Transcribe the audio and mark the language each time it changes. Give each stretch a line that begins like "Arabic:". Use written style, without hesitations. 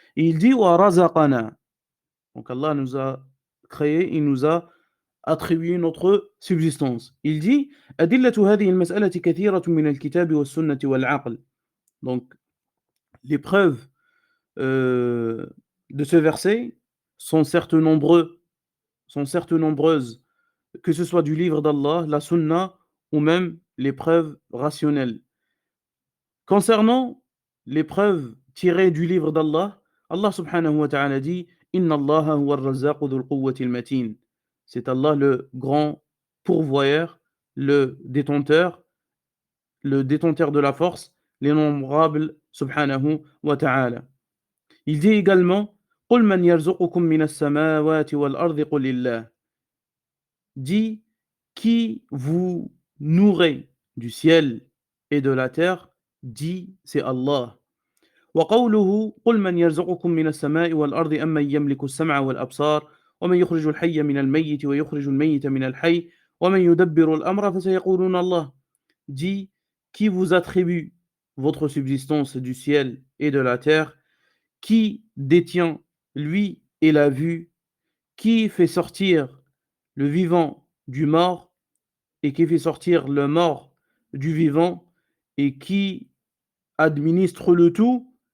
French: Et il dit:
Arabic: Wa razaqana.
French: Donc Allah nous a créé, il nous a attribué notre subsistance. Il dit:
Arabic: أدلة هذه المسألة كثيرة من الكتاب والسنة والعقل.
French: Donc les preuves de ce verset sont certes nombreuses, que ce soit du livre d'Allah, la sunna ou même les preuves rationnelles. Concernant les preuves tirées du livre d'Allah, Allah subhanahu wa ta'ala dit:
Arabic: Inna Allaha huwa ar-razzaqu dhul quwwati al-matin.
French: C'est Allah le grand pourvoyeur, le détenteur de la force, l'innombrable subhanahu wa ta'ala. Il dit également:
Arabic: Qul man yarzuqukum min as-samawati wal ardi qul lillah.
French: Dit: qui vous nourrit du ciel et de la terre? Dit: c'est Allah.
Arabic: وقوله قل من يرزقكم من السماء والأرض أمن يملك السمع والأبصار ومن يخرج الحي من الميت ويخرج الميت من الحي ومن يدبر الأمر فسيقولون الله.
French: Dit: qui vous attribue votre subsistance du ciel et de la terre? Qui détient lui et la vue? Qui fait sortir le vivant du mort et qui fait sortir le mort du vivant et qui administre le tout?